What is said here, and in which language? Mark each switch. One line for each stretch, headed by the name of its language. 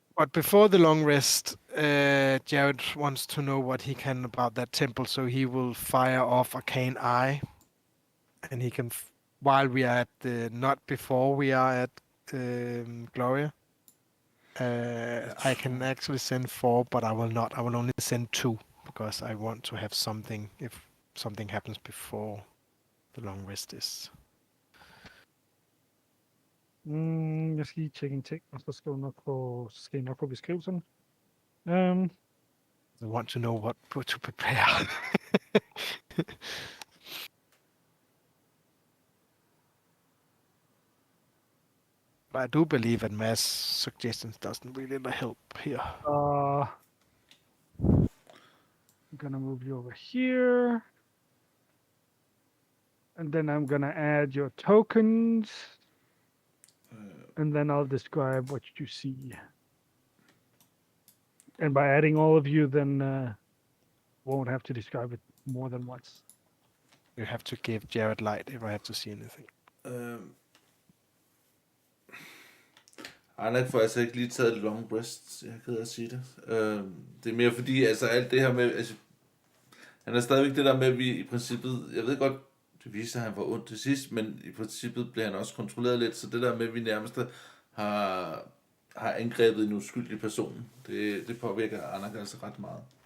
English: But before the long rest, Jared wants to know what he can about that temple, so he will fire off Arcane Eye, and he can, while we are at the, not before we are at Gloria. I can actually send 4, but I will not. I will only send 2 because I want to have something if something happens before the long rest is.
Danish: Jeg skal lige tjekke en ting, og så skal jeg nok få beskrivelsen.
English: I want to know what to prepare. But I do believe that mass suggestions doesn't really help here. I'm gonna move you over here. And then I'm gonna add your tokens. And then I'll describe what you see. And by adding all of you, then won't have to describe it more than once. You have to give Jared light if I have to see anything.
Danish: Arnak får altså ikke lige taget et long rest, jeg er ked af at sige det. Det er mere fordi, altså alt det her med, altså, han er stadigvæk det der med, at vi i princippet, jeg ved godt, det viser, at han var ondt til sidst, men i princippet bliver han også kontrolleret lidt, så det der med, at vi nærmest har angrebet en uskyldig person, det påvirker Arnak altså ret meget.